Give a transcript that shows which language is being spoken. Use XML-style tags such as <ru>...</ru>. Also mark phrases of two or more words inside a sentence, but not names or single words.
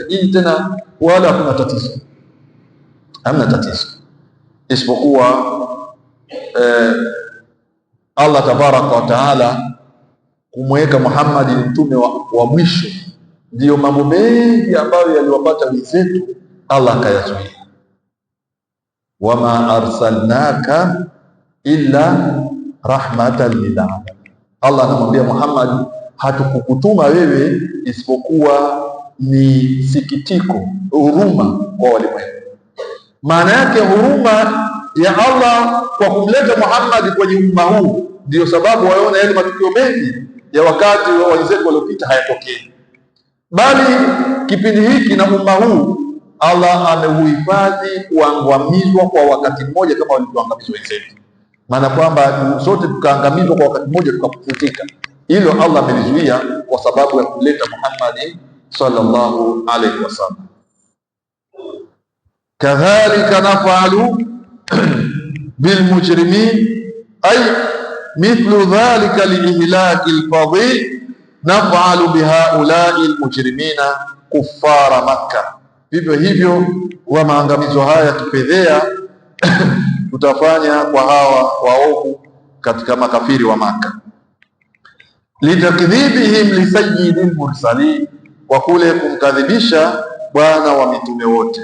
<sw>Nyinyi tena wala hakuna tatizo, hamna tatizo, isipokuwa Allah</sw> <ar>تبارك وتعالى</ar> <sw>kumweka Muhammad ni mtume wa mwisho, ndiyo mambo mengi ambayo yaliwapata wenzetu Allah akayazuia.</sw> <ar>وما أرسلناك إلا رحمة للعالمين,</ar> <sw>Allah anamwambia Muhammad, hatukukutuma wewe isipokuwa ni sikitiko, huruma kwa walimwengu. Maana yake huruma ya Allah kwa kumleta Muhammad kwenye umma huu, ndio sababu waona yale matukio mengi ya wakati wa wenzetu waliopita hayatokei, bali kipindi hiki na umma huu Allah ameuhifadhi kuangamizwa kwa wakati mmoja kama walivyoangamizwa wenzetu. Maana kwamba sote tukaangamizwa kwa wakati mmoja tukafutika, hilo Allah amelizuia kwa sababu ya kuleta Muhammad</sw> <ar>صلى الله عليه وسلم. كذلك نفعل بالمجرمين أي مثل ذلك الإهلاك الفظيع نفعل بهؤلاء المجرمين كفار مكة,</ar> <sw>vivyo hivyo wa maangamizo haya kipedhea tutafanya kwa hawa waovu katika makafiri wa Makkah.</sw> <ar>لتكذيبهم لسيد المرسلين,</ar> <sw>kwa kule kumkadhibisha bwana wa mitume wote.</sw>